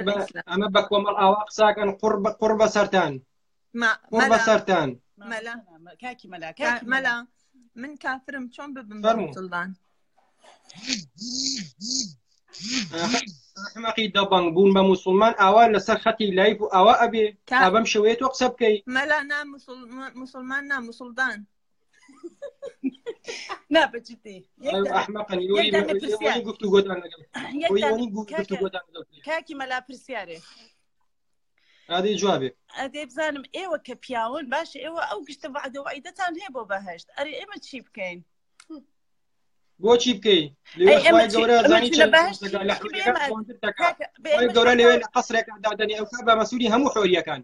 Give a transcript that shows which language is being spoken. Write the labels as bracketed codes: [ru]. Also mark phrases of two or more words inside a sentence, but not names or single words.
[ckb] ئەمە بە کۆمەڵ ئاوا قساکەن قوڕ بە سەرتان قوڕ بە سەرتان کاکی مەلا من کافرم چۆن ببم مسڵمان ئەحمەقی دەبەنگ بوون بە موسڵمان ئاوا لەسەر خەتی لایف و ئاوا ئەبێ بەم شێوەیە تۆ قسە بکەی مەلا نا مسڵمان نا مسڵدان نا بەجددی ئەحمەقن یۆنی گفتوگۆتان لەگەڵ کاکی مەلا پرسیارێ ئادەی جوابێ ئەدێ بزانم ئێوە کە پیاون باشە ئێوە ئەو گشتە وعدە و عیدەتان هەیە بۆ بەهەشت ئەرێ ئێمە چی بکەین بۆچی بکەی گەورە لەوێ لە قەسرێکا دادەنی ئەو بە مەسوولی هەموو حۆریەکان